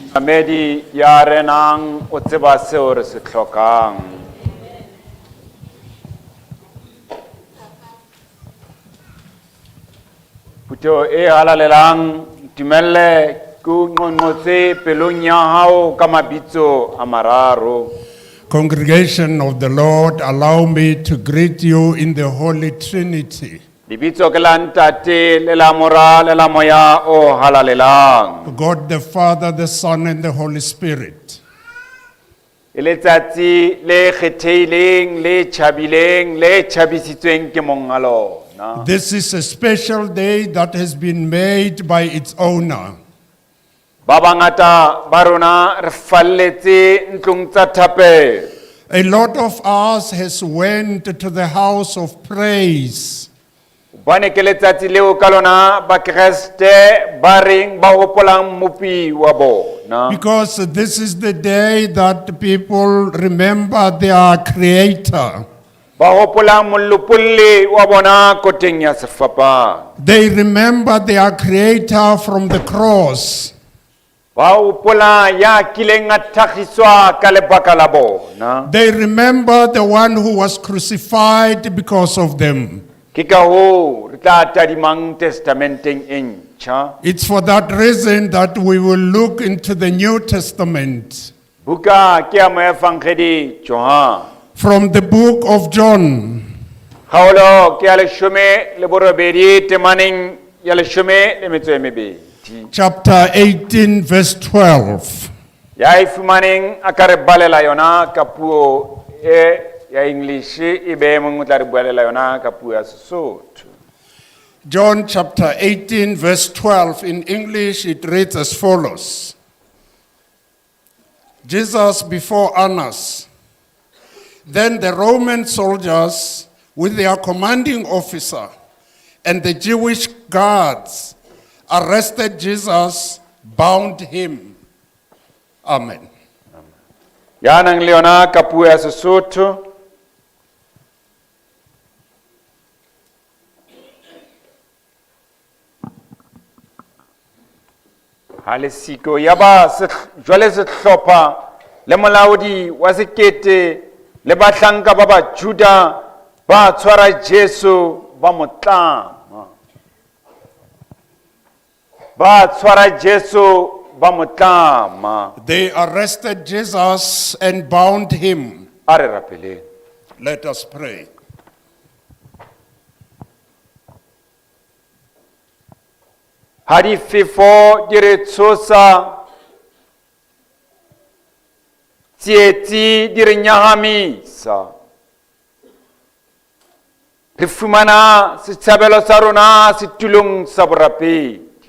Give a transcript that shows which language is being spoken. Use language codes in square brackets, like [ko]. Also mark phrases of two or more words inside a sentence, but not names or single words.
[st] Medi ya renang o tseba seo re se tlhokang. Puteo e halalelang timelle ku ngongotse pelong ya hao ka mabitso a mararo. [en] Congregation of the Lord, allow me to greet you in the Holy Trinity. [st] Libitso ke la ntate le la mora le la moya o halalelang. [en] God the Father, the Son, and the Holy Spirit. [st] E letsatsi le kgetheileng le tjhabileng le tjhabisitsweng ke mongalo. [en] This is a special day that has been made by its owner. [st] Ba bangata ba rona re falletse ntlong tsa thapelo. [en] A lot of us has went to the house of praise. [st] Bane ke letsatsi leo ka lona ba Kriste ba reng ba hopolang mopi wa bona. [en] Because this is the day that people remember their Creator. [st] Ba hopolang mollopolli wa bona koteng ya sefapano. [en] They remember their Creator from the cross. [st] Ba hopola ya kileng a tlhagiswa ka lebaka la bona. [en] They remember the one who was crucified because of them. [st] Ke ka hoo re tla tadimang testamenteng e ntjha. [en] It's for that reason that we will look into the New Testament. [st] Buka ke ya moefangedi Johan. [en] From the book of John, [st] Kgaolo ke ya leshome le borobedi temaneng ya leshome le metso e mebedi. [en] chapter 18, verse 12. [st] Ya e fumaneng a ka re balela yona ka puo e ya English e be mongwe o tla re buelela yona ka puo ya Sesotho. [en] John chapter 18, verse 12. In English, it reads as follows. Jesus before Annas. Then the Roman soldiers with their commanding officer and the Jewish guards arrested Jesus, bound him. Amen. [st] Ya nang le yona ka puo ya Sesotho. Halesiko ya ba jwale sehlopha le molaodi wa sekete le bahlanka ba ba Juda ba tshwara Jesu ba motlama. Ba tshwara Jesu ba motlama. [en] They arrested Jesus and bound him. [st] A re rapeleng. [en] Let us pray. [st] Ha difefo di re tshosa, tsietsi di re nyahamisa. Re fumana setjhabelo sa rona setulong sa borapedi.